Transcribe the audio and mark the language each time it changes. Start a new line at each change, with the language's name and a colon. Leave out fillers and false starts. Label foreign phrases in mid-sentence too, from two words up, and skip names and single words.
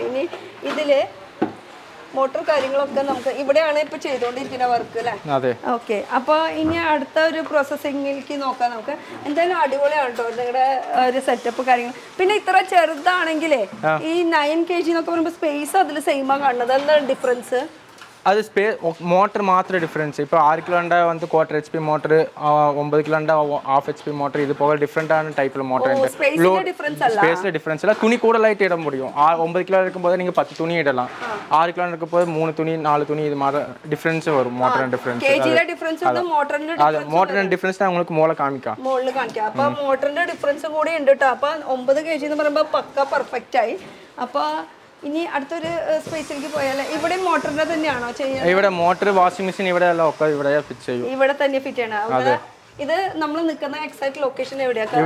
Malayalam: ഇനി ഇതില് മോട്ടോർ കാര്യങ്ങളൊക്കെ നമുക്ക് ഇവിടെയാണ് ഇപ്പൊ ചെയ്തുകൊണ്ടിരിക്കുന്ന വർക്ക് അല്ലേ? അതെ. ഓക്കെ. അപ്പൊ ഇനി അടുത്ത ഒരു പ്രോസസ്സിംഗിലേക്ക് നോക്കാം നമുക്ക്. എന്തായാലും അടിപൊളിയാണ് കേട്ടോ നിങ്ങളുടെ ഒരു സെറ്റപ്പ് കാര്യങ്ങൾ. പിന്നെ ഇത്ര ചെറുതാണെങ്കിലേ ഈ 9 kg എന്നൊക്കെ പറയുമ്പോൾ സ്പേസ് അതിൽ സെയിമാ കാണുന്നത്. എന്താണ് ഡിഫറൻസ്?
Tamil: அது மோட்டர் மாத்திர டிஃப்ரென்ஸ். இப்போ 6 கிலோண்டா வந்து 1/4 HP மோட்டர், 9 கிலோண்டா 1/2 HP மோட்டர். இது போக டிஃப்ரெண்டான டைப்ல மோட்டர் ഉണ്ട്. ஸ்பேஸ்ல டிஃபரன்ஸ் இல்ல. துணி கூட லைட் இட முடியும். 9 கிலோ இருக்கும்போது நீங்க 10 துணி இடலாம். 6 கிலோ இருக்கும்போது 3 துணி 4 துணி இது மாதிரி டிஃபரன்ஸ் வரும். மோட்டர் டிஃபரன்ஸ் கேஜில டிஃபரன்ஸ் வந்து
Malayalam: മോട്ടറിന്റെ ഡിഫറൻസ്.
Tamil: அது மோட்டர் டிஃபரன்ஸ் நான் உங்களுக்கு
Malayalam: മോളെ കാണിക്കാം. അപ്പോൾ മോട്ടറിന്റെ ഡിഫറൻസ് കൂടി ഉണ്ട് ട്ടോ. അപ്പോൾ 9 kg എന്ന് പറയുമ്പോൾ പക്ക പെർഫെക്റ്റ് ആയി. അപ്പോൾ ഇനി അടുത്തൊരു സ്പേസിലേക്ക് പോയാൽ ഇവിടെ മോട്ടറിന്റെ തന്നെയാണോ ചെയ്യുന്നത്? ഇവിടെ മോട്ടർ വാഷിംഗ് മെഷീൻ ഇവിടെ എല്ലാം ഒക്കെ ഇവിടെ ഫിറ്റ് ചെയ്യും. ഇവിടെ തന്നെ ഫിറ്റ് ചെയ്യണം. ഇത് നമ്മൾ നിൽക്കുന്ന എക്സാക്ട് ലൊക്കേഷൻ എവിടെയാണ്?